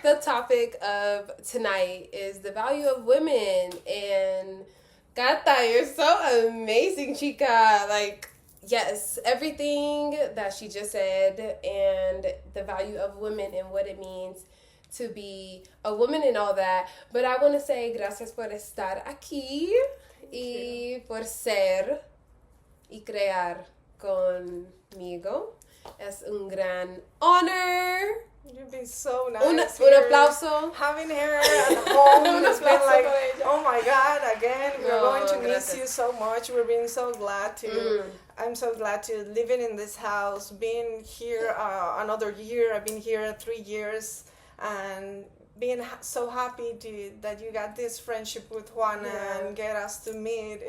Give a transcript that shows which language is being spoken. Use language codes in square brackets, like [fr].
[en] The topic of tonight is the value of women. And Cata, you're so amazing, chica. Like, yes, everything that she just said and the value of women and what it means to be a woman and all that. But I want to say [es] gracias por estar aquí y por ser y crear conmigo. Es un gran honor. [en] You've been so nice. [es] Un aplauso. [en] Having her at home has been like, oh my God, again, we're going to miss you so much. We're being so glad to, I'm so glad to living in this house, being here another year. I've been here 3 years, and being so happy that you got this friendship with Juana and get us to meet.